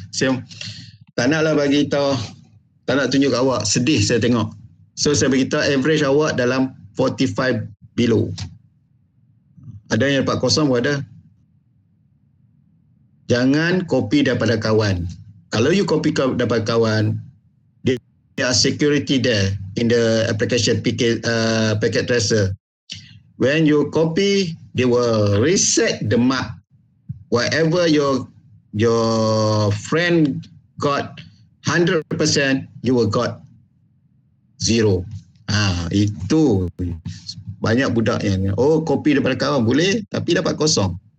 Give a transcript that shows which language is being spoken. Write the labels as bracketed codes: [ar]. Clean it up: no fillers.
[ms] Saya tak naklah bagi tahu, tak nak tunjuk kat awak. Sedih saya tengok. So saya bagi tahu average awak dalam 45 below. Ada yang dapat kosong pun ada. Jangan copy daripada kawan. Kalau [en] you copy [ms] daripada kawan, [en] there are security there in the application packet tracer. When you copy, they will reset the mark. Whatever your friend got 100%, you will got 0. [ms] Itu banyak budak yang copy daripada kawan boleh tapi dapat kosong.